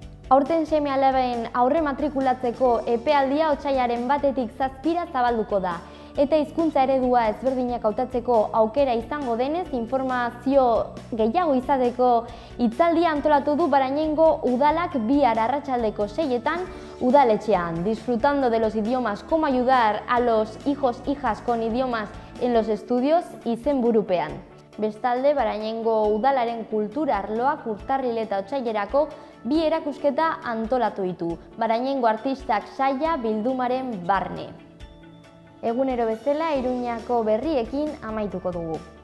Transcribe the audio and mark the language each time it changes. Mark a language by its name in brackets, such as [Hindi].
[Basque] Aurten seme-alaben aurre matrikulatzeko epealdia otsailaren 1tik 7 zabalduko da. Eta hizkuntza eredua ezberdinak hautatzeko aukera izango denez, informazio gehiago izateko hitzaldia antolatu du Barañaingo udalak bihar arratsaldeko 6 udaletxean. [Spanish] Disfrutando de los idiomas, cómo ayudar a los hijos/hijas con idiomas en los estudios [Basque] izenburupean. Bestalde, Barañaingo udalaren kultura arloak urtarril eta otsailerako 2 erakusketa antolatu ditu. Barañaingo artistak saia bildumaren barne. Egunero bezala Iruñako berriekin amaituko dugu.